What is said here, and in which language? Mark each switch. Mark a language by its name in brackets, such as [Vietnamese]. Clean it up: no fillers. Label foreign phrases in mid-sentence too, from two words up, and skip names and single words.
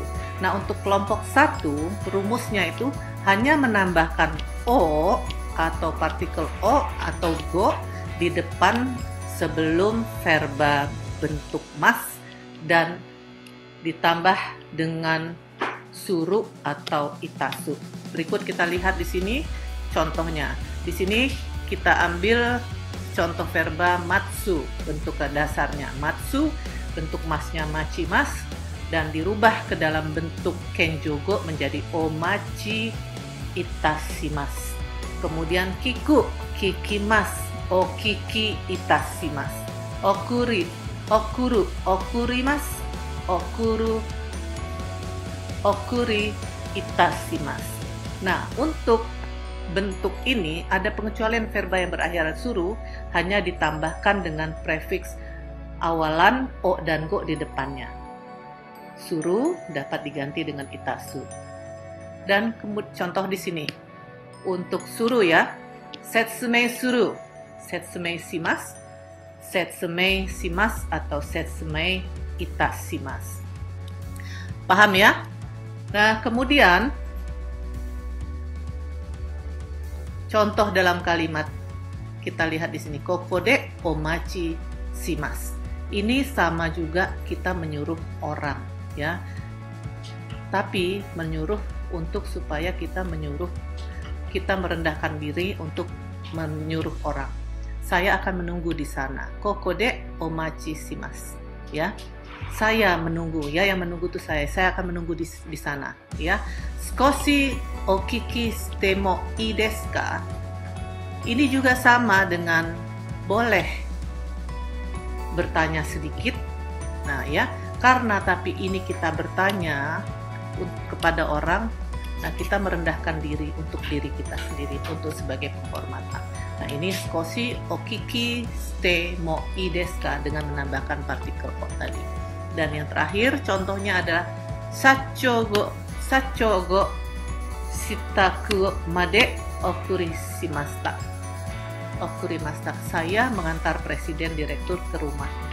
[Indonesian] Nah untuk kelompok satu rumusnya itu hanya menambahkan o atau partikel o atau go di depan sebelum verba bentuk mas dan ditambah dengan suru atau itasu. Berikut kita lihat di sini contohnya. Di sini kita ambil contoh verba matsu, bentuk dasarnya matsu, bentuk masnya machimas, dan dirubah ke dalam bentuk kenjogo menjadi [Japanese] お待ちいたします. Kemudian 聞く、聞きます、お聞きいたします. 送り、送る、送ります、送る、送りいたします. [Indonesian] Nah, untuk bentuk ini ada pengecualian verba yang berakhiran suru hanya ditambahkan dengan prefiks awalan o dan go di depannya. Suru dapat diganti dengan itasu. Dan contoh di sini untuk suru ya, [Japanese] 説明する、説明します、説明します atau 説明いたします. [Indonesian] Paham ya? Nah, kemudian contoh dalam kalimat kita lihat di sini, [Japanese] ここでお待ちします. [Indonesian] Ini sama juga kita menyuruh orang ya. Tapi menyuruh untuk supaya kita merendahkan diri untuk menyuruh orang. Saya akan menunggu di sana. [Japanese] ここでお待ちします ya. [Indonesian] Saya menunggu ya, yang menunggu itu saya akan menunggu di sana ya. [Japanese] 少しお聞きしてもいいですか? [Indonesian] Ini juga sama dengan boleh bertanya sedikit. Nah ya, karena tapi ini kita bertanya kepada orang, nah kita merendahkan diri untuk diri kita sendiri, untuk sebagai penghormatan. Nah ini [Japanese] 少しお聞きしてもいいですか [Indonesian] dengan menambahkan partikel o tadi. Dan yang terakhir contohnya adalah [Japanese] 社長をご自宅まで送りました. [Indonesian] Saya mengantar presiden direktur ke rumahnya.